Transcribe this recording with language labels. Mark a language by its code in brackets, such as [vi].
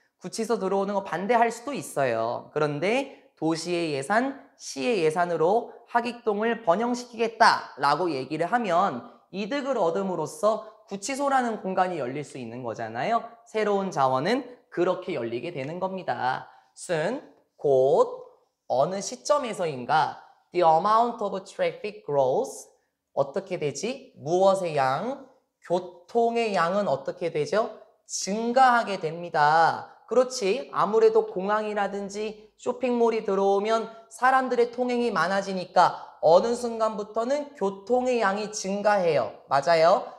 [ko] 구치소 들어오는 거 반대할 수도 있어요. 그런데 도시의 예산, 시의 예산으로 하객동을 번영시키겠다라고 얘기를 하면 이득을 얻음으로써 구치소라는 공간이 열릴 수 있는 거잖아요. 새로운 자원은 그렇게 열리게 되는 겁니다. [en] soon, [ko] 곧, 어느 시점에서인가 [en] the amount of traffic grows. [ko] 어떻게 되지? 무엇의 양? 교통의 양은 어떻게 되죠? 증가하게 됩니다. 그렇지. 아무래도 공항이라든지 쇼핑몰이 들어오면 사람들의 통행이 많아지니까 어느 순간부터는 교통의 양이 증가해요. 맞아요.